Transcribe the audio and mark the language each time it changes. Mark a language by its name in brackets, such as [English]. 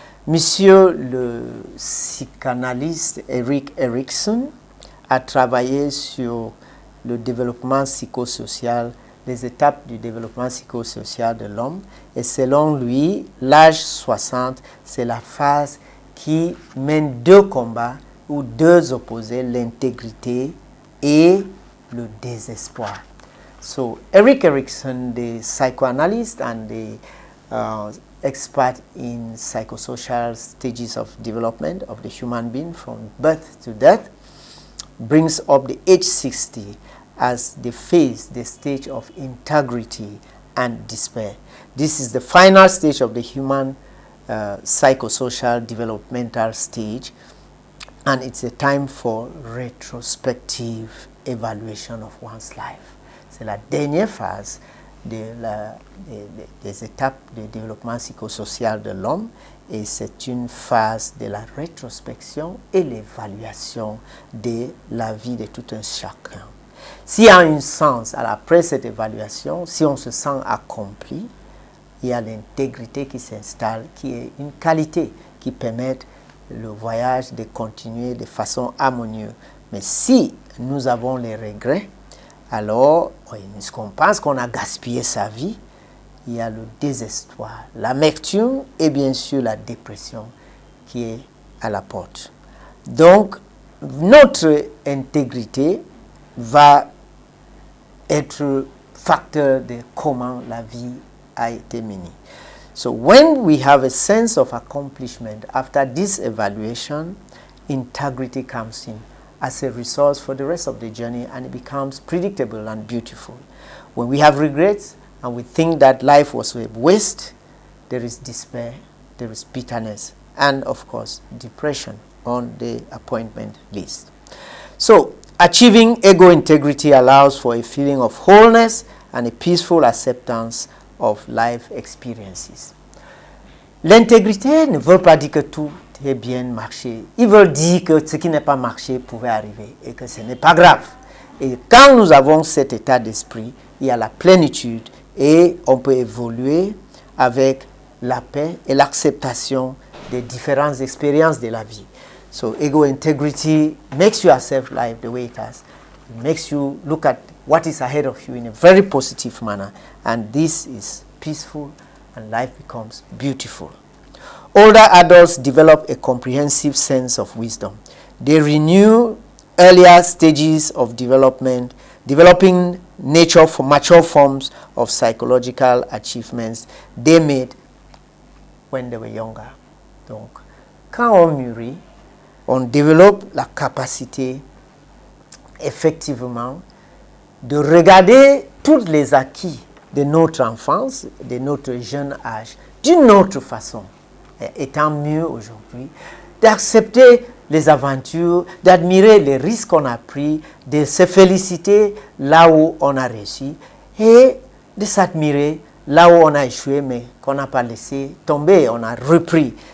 [French] Monsieur le psychanalyste Erik Erikson a travaillé sur le développement psychosocial, les étapes du développement psychosocial de l'homme et selon lui, l'âge 60, c'est la phase qui mène deux combats ou deux opposés, l'intégrité et le désespoir. [English] So, Erik Erikson, the psychoanalyst and the expert in psychosocial stages of development of the human being from birth to death, brings up the age 60 as the phase, the stage of integrity and despair. This is the final stage of the human psychosocial developmental stage, and it's a time for [French] rétrospective évaluation [English] of one's life. [French] C'est la dernière phase des étapes de développement psychosocial de l'homme, et c'est une phase de la rétrospection et l'évaluation de la vie de tout un chacun. S'il y a un sens après cette évaluation, si on se sent accompli, il y a l'intégrité qui s'installe, qui est une qualité qui permet le voyage de continuer de façon harmonieuse. Mais si nous avons les regrets, alors qu'on pense qu'on a gaspillé sa vie, il y a le désespoir, l'amertume et bien sûr la dépression qui est à la porte. Donc, notre intégrité va être facteur de comment la vie a été menée. [English] So when we have a sense of accomplishment after this evaluation, integrity comes in as a resource for the rest of the journey, and it becomes predictable and beautiful. When we have regrets and we think that life was a waste, there is despair, there is bitterness, and of course depression on the appointment list. So achieving ego integrity allows for a feeling of wholeness and a peaceful acceptance of life experiences. [French] L'intégrité ne veut pas dire que tout est bien marché. Il veut dire que ce qui n'est pas marché pouvait arriver et que ce n'est pas grave. Et quand nous avons cet état d'esprit, il y a la plénitude et on peut évoluer avec la paix et l'acceptation des différentes expériences de la vie. [English] So ego integrity makes you accept life the way it is. It makes you look at what is ahead of you in a very positive manner, and this is peaceful and life becomes beautiful. Older adults develop a comprehensive sense of wisdom. They renew earlier stages of development, developing mature forms of psychological achievements they made when they were younger. [French] Donc, quand on mûrit, on développe la capacité effectivement de regarder tous les acquis de notre enfance, de notre jeune âge, d'une autre façon, étant mieux aujourd'hui, d'accepter les aventures, d'admirer les risques qu'on a pris, de se féliciter là où on a réussi et de s'admirer là où on a échoué mais qu'on n'a pas laissé tomber, on a repris.